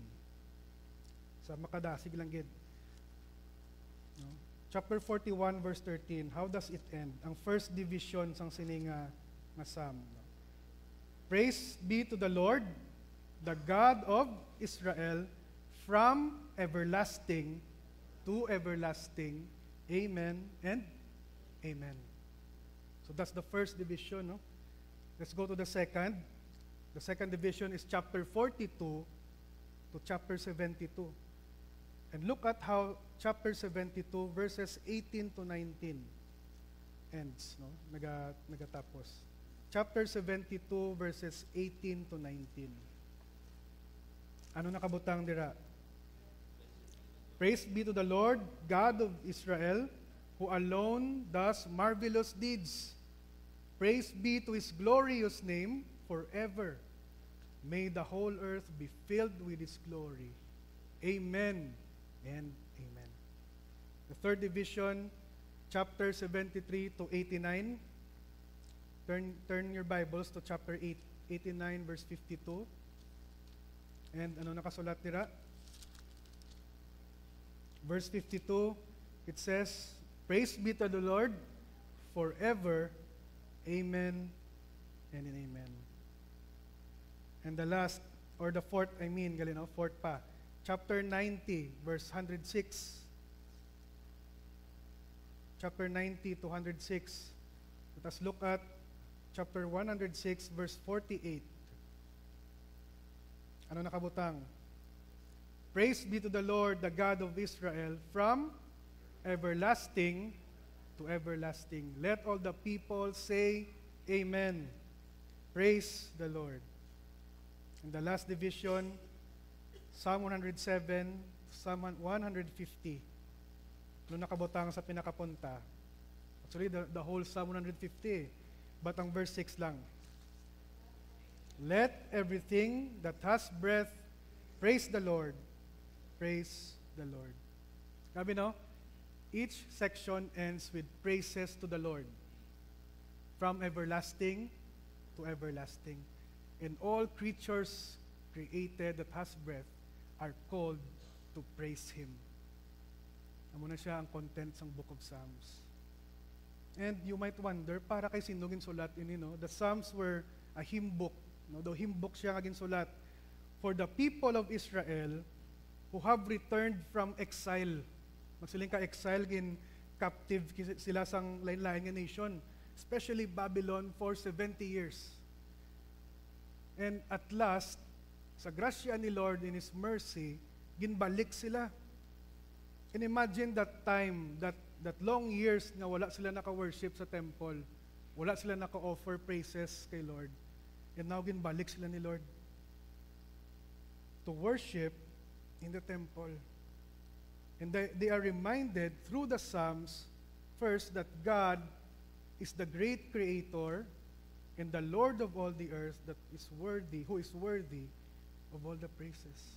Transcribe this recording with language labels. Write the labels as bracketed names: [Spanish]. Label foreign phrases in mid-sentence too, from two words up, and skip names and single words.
[Hiligaynon] Sa makadasig lang gid. No? [English] Chapter 41 verse 13, how does it end? [Hiligaynon] Ang [English] first division [Hiligaynon] sang sining nga psalm. No? [English] Praise be to the Lord, the God of Israel, from everlasting to everlasting. Amen and amen. So that's the first division. No? Let's go to the second. The second division is chapter 42 to chapter 72. And look at how chapter 72 verses 18 to 19 ends. No? Nagatapos. Chapter 72 verses 18 to 19. [Hiligaynon] Ano nakabutang dira? [English] Praise be to the Lord, God of Israel, who alone does marvelous deeds. Praise be to His glorious name forever. May the whole earth be filled with His glory. Amen and amen. The third division, chapter 73 to 89. Turn your Bibles to chapter 89, verse 52. [Hiligaynon] And ano nakasulat dira? [English] Verse 52, it says, Praise be to the Lord forever. Amen and amen. And the last, or the fourth, fourth pa. Chapter 90, verse 106. Chapter 90 to 106. Let us look at chapter 106, verse 48. [Hiligaynon] Ano nakabutang? [English] Praise be to the Lord, the God of Israel, from everlasting to everlasting. Let all the people say, Amen. Praise the Lord. And the last division, Psalm 107, Psalm 150. [Hiligaynon] Ano nakabutang sa pinakapunta? [English] Actually, the whole Psalm 150. [Hiligaynon] But ang verse 6 lang. [English] Let everything that has breath praise the Lord. Praise the Lord. Sabi no? Each section ends with praises to the Lord. From everlasting to everlasting. And all creatures created that has breath are called to praise Him. [Hiligaynon] Amo na siya ang content ng Book of Psalms. [English] And you might wonder, [Hiligaynon] para kay sino ginsulat ini, no? [English] The Psalms were a hymn book. No? The hymn book [Hiligaynon] siya ginsulat [English] for the people of Israel who have returned from exile. [Hiligaynon] Magsiling ka exile, gin captive sila sang lain-lain nga nation, especially Babylon [English] for 70 years. And at last, [Hiligaynon] sa grasya ni Lord [English] in His mercy, [Hiligaynon] ginbalik sila. [English] And imagine that time, that long years [Hiligaynon] na wala sila naka-worship sa temple, wala sila naka-offer praises kay Lord. [English] And now [Hiligaynon] ginbalik sila ni [English] Lord to worship in the temple. And they are reminded through the Psalms, first, that God is the great creator and the Lord of all the earth that is worthy, who is worthy of all the praises.